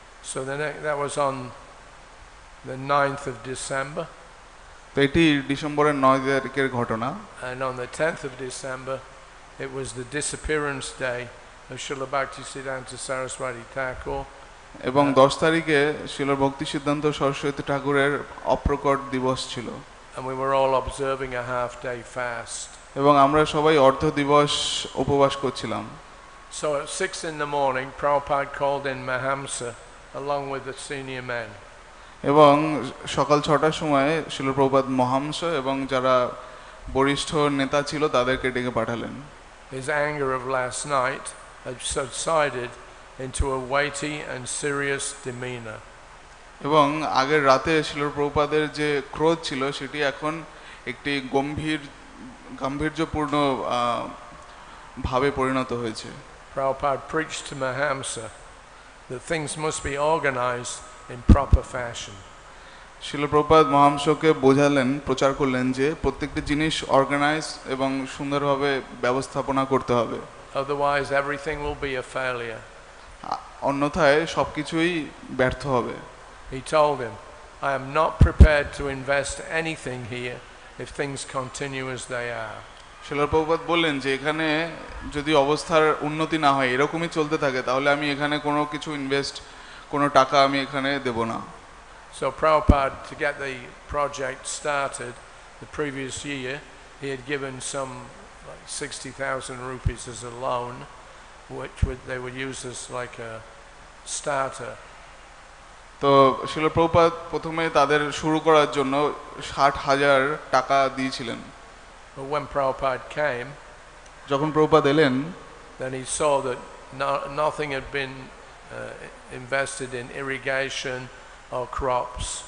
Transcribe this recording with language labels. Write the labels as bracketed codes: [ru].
[en] So that was on the 9th of December. [bn] তো এটি ডিসেম্বরের 9 তারিখের ঘটনা। [en] And on the 10th of December, it was the disappearance day of Srila Bhaktisiddhanta Saraswati Thakur. [bn] এবং 10 তারিখে শিল ভক্তি সিদ্ধান্ত সরস্বতী ঠাকুরের অপ্রকট দিবস ছিল। [en] And we were all observing a half-day fast. [bn] এবং আমরা সবাই অর্ধ দিবস উপবাস করছিলাম। [en] So at 6 in the morning, Prabhupada called in Mahamsa along with the senior men. [bn] এবং সকাল 6টার সময় শিল প্রভুপাদ মহামশ এবং যারা বরিষ্ঠ নেতা ছিল তাদেরকে ডেকে পাঠালেন। [en] His anger of last night had subsided into a weighty and serious demeanor. [bn] এবং আগের রাতে শিল প্রভুপাদের যে ক্রোধ ছিল সেটি এখন একটি গাম্ভীর্যপূর্ণ ভাবে পরিণত হয়েছে। [en] Prabhupada preached to Mahamsa that things must be organized in proper fashion. [bn] শিল প্রভুপাদ মহাংসকে বোঝালেন, প্রচার করলেন যে প্রত্যেকটি জিনিস অর্গানাইজ এবং সুন্দরভাবে ব্যবস্থাপনা করতে হবে, [en] Otherwise everything will be a failure. [bn] অন্যথায় সবকিছুই ব্যর্থ হবে। [en] He told him, I am not prepared to invest anything here if things continue as they are. [bn] শিল প্রভুপাদ বললেন যে এখানে যদি অবস্থার উন্নতি না হয়, এরকমই চলতে থাকে, তাহলে আমি এখানে কোনো কিছু কোনো টাকা আমি এখানে দেব না। [en] So Prabhupada, to get the project started the previous year, he had given some like 60,000 rupees as a loan, which they would use as like a starter. [bn] তো শিল প্রভুপাদ প্রথমে তাদের শুরু করার জন্য 60,000 টাকা দিয়েছিলেন। [en] But when Prabhupada came, [bn] যখন প্রভুপাদ এলেন, [en] then he saw that nothing had been invested in irrigation or crops.